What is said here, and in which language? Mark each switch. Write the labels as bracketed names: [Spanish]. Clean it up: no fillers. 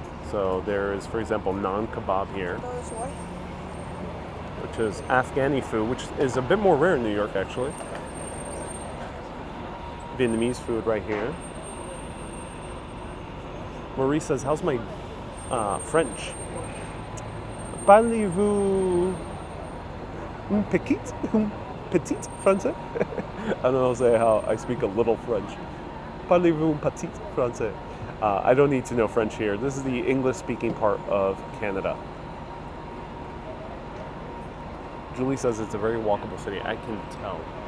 [English] So there is, for example, naan kebab here, which is Afghani food, which is a bit more rare in New York, actually. Vietnamese food right here. Marie says, how's my French? [French] Parlez-vous un petit français? [English] I don't know say how I speak a little French. [French] Parlez-vous un petit français? [English] I don't need to know French here. This is the English-speaking part of Canada. Julie says it's a very walkable city. I can tell.